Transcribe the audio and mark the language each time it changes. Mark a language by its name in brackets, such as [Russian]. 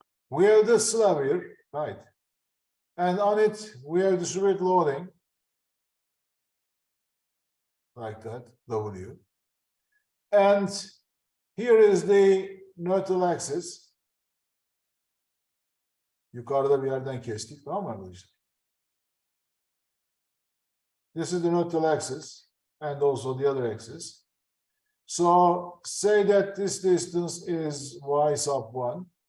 [English] We have this slab here, right? And on it, we have distributed loading, like that, W. And here is the neutral axis. [Turkish] Yukarıda bir yerden kestik, tamam mı arkadaşlar? [English] This is the neutral axis and also the other axis. So say that this distance is y sub 1.